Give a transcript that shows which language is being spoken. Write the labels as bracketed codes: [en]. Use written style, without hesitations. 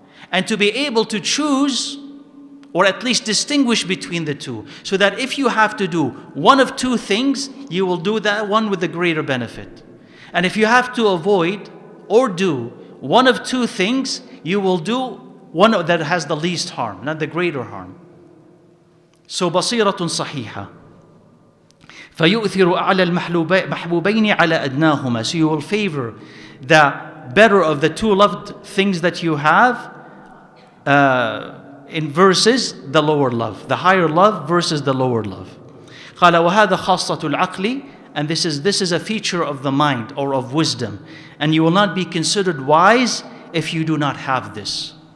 [en] And to be able to choose, or at least distinguish between the two, so that if you have to do one of two things, you will do that one with the greater benefit. And if you have to avoid or do one of two things, you will do one that has the least harm, not the greater harm. [ar] So بصيرة صحيحة فيؤثر أعلى المحبوبين على أدناهما. [en] So you will favor the better of the two loved things that you have in versus the lower love, the higher love versus the lower love. [ar] قال وهذا خاصة العقل, [en] and this is a feature of the mind or of wisdom, and you will not be considered wise if you do not have this.